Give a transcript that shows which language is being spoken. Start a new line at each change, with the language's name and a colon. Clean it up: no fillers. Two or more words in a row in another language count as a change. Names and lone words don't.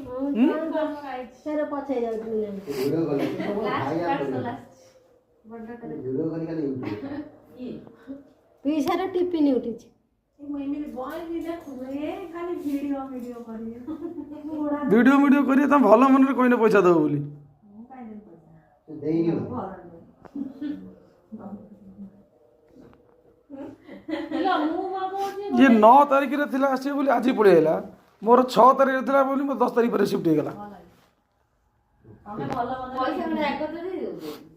Odia: ଟିପିନି ଉଠିଛି ଭିଡ଼ିଓ କରିବେ ତମେ ଭଲ ମନରେ କହିନେ ପଇସା ଦବ ବୋଲି। ଏ 9 ତାରିଖ ରେ ଥିଲା ଆସି ବୋଲି ଆଜି ପଳେଲା ମୋର 6 ତାରିଖ ରେ ଥିଲା ବୋଲି 10 ତାରିଖ ପର ଶିଫ୍ଟ ହୋ ଗଲା।